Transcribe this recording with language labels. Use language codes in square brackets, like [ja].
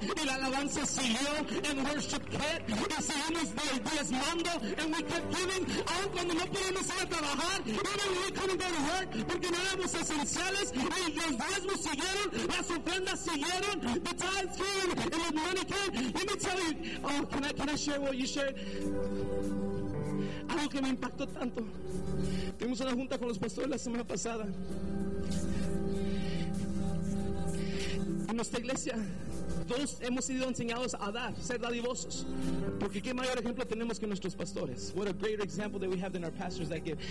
[es] Y la alabanza siguió. [en] And worship kept. [es] Y seguimos diezmando. [en] And we kept giving. [es] Aun cuando no podemos ir a trabajar. [en] Even when we couldn't go to work, [es] porque no éramos esenciales, y los diezmos siguieron, las ofrendas siguieron, [en] the tithes came, and the money came. Let me tell you, oh, can I share what you shared? [es] Algo que me impactó tanto. Tuvimos una junta con los pastores la semana pasada. En nuestra iglesia, todos hemos sido enseñados a dar, ser dadivosos. Porque qué mayor ejemplo tenemos que nuestros pastores. [en] What a greater example that we have than our pastors that give.